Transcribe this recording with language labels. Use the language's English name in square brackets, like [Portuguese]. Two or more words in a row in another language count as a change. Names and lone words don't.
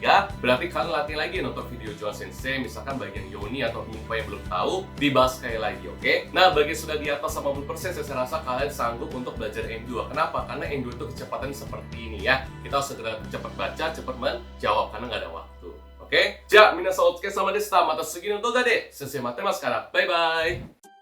[Indonesian] Berarti kalian latih lagi nonton video Joan Sensei. Misalkan bagian Yoni atau info yang belum tahu, dibahas sekali lagi, oke? Nah, bagi yang sudah di atas 80%, saya rasa kalian sanggup untuk belajar N2. Kenapa? Karena N2 itu kecepatan seperti ini ya. Kita harus segera cepat baca, cepat menjawab karena nggak ada waktu. Oke? [Japanese] じゃあ、皆さんお疲れ様でした。また次の動画で先生待ってますから。バイバイ。